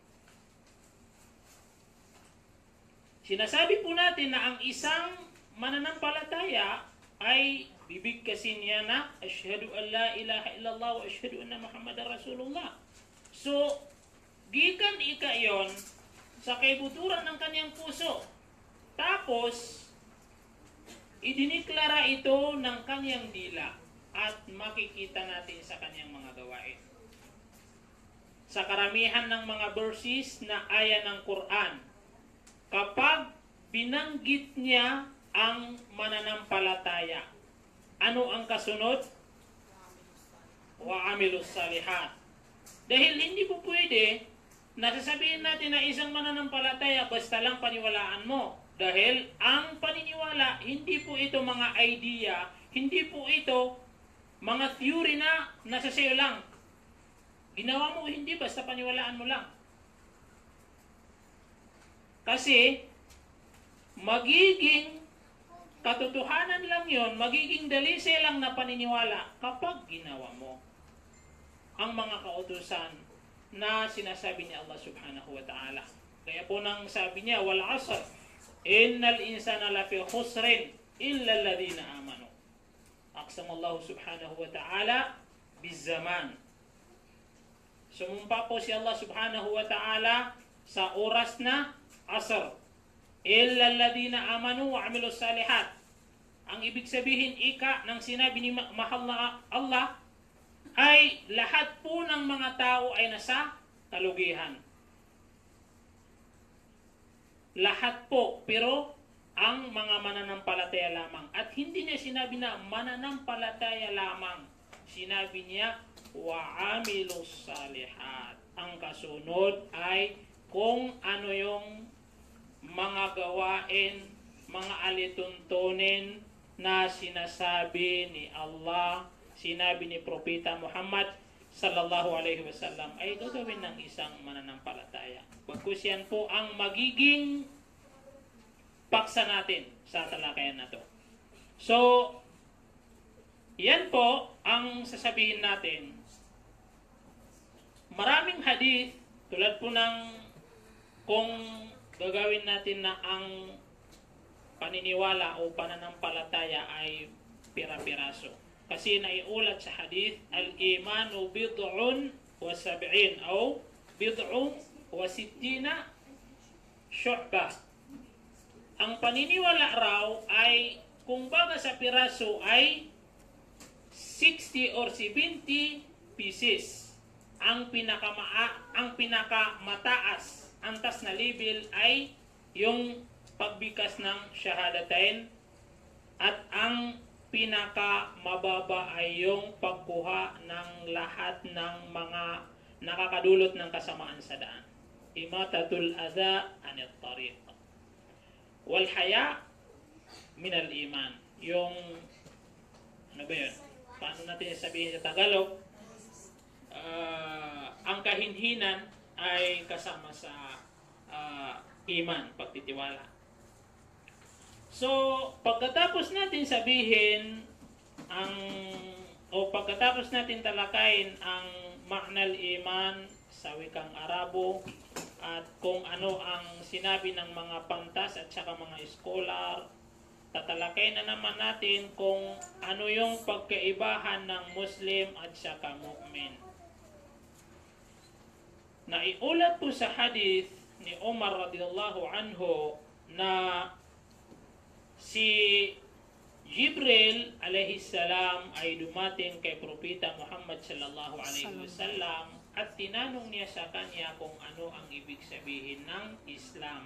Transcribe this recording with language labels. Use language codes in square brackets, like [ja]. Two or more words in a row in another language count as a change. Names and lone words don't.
[tl] Sinasabi po natin na ang isang mananampalataya ay bibigkasin niya na [ar] أشهد أن لا إله إلا الله وأشهد أن محمدا رسول الله. [tl] So, gikan ika yon sa kaibuturan ng kanyang puso. Tapos, idiniklara ito ng kanyang dila at makikita natin sa kanyang mga gawain. Sa karamihan ng mga verses na aya ng Quran, kapag binanggit niya ang mananampalataya, ano ang kasunod? [ar] وعملوا الصالحات. [tl] Dahil hindi po pwede na sasabihin natin na isang mananampalataya basta lang paniwalaan mo. Dahil ang paniniwala, hindi po ito mga idea, hindi po ito mga theory na nasa sayo lang. Ginawa mo hindi, basta paniwalaan mo lang. Kasi, magiging katotohanan lang yon, magiging dalisay lang na paniniwala kapag ginawa mo ang mga kautusan na sinasabi ni [ar] الله سبحانه وتعالى. [tl] Kaya po nang sabi niya, [ar] والعصر، إن الإنسان لفي خسر إلا الذين آمنوا. أقسم الله سبحانه وتعالى بالزمان. [tl] Sumumpa po si [ar] الله سبحانه وتعالى [tl] sa oras na asr. [ar] إلا الذين آمنوا وعملوا الصالحات. [tl] Ang ibig sabihin ika ng sinabi ni mahal na Allah ay lahat po ng mga tao ay nasa kalugihan. Lahat po, pero ang mga mananampalataya lamang. At hindi niya sinabi na mananampalataya lamang. Sinabi niya, [ar] وعملوا الصالحات. [tl] Ang kasunod ay kung ano yung mga gawain, mga alituntunin na sinasabi ni Allah, sinabi ni Propeta Muhammad [ar] صلى الله عليه وسلم [tl] ay gagawin ng isang mananampalataya. Pagkus yan po ang magiging paksa natin sa talakayan na to. So, yan po ang sasabihin natin. Maraming hadith, tulad po ng kung gagawin natin na ang paniniwala o pananampalataya ay pira-piraso. Kasi naiulat sa hadith, [ar] الإيمان بضع وسبعون [tl] o [ar] بضع وستون شعبة. [tl] Ang paniniwala raw ay, kung baga sa piraso ay [en] 60 or 70 pieces. [tl] Ang pinakamataas, antas na level ay yung pagbikas ng shahadatain, at ang pinakamababa ay yung pagkuha ng lahat ng mga nakakadulot ng kasamaan sa daan. [ar] إماطة الأذى عن الطريق. والحياء من الإيمان. [tl] Yung ano ba yun? Paano natin sabihin sa Tagalog? Ang kahinhinan ay kasama sa iman, pagtitiwala. So, pagkatapos natin sabihin pagkatapos natin talakayin ang [ar] معنى الإيمان [tl] sa wikang Arabo at kung ano ang sinabi ng mga pantas at saka mga scholar, tatalakayin na naman natin kung ano yung pagkaibahan ng Muslim at saka mu'min. Naiulat po sa hadith ni Umar [ar] رضي الله عنه [tl] na si Jibril [ar] عليه السلام [tl] ay dumating kay Propeta Muhammad [ar] صلى الله عليه وسلم [tl] at tinanong niya sa kanya kung ano ang ibig sabihin ng Islam.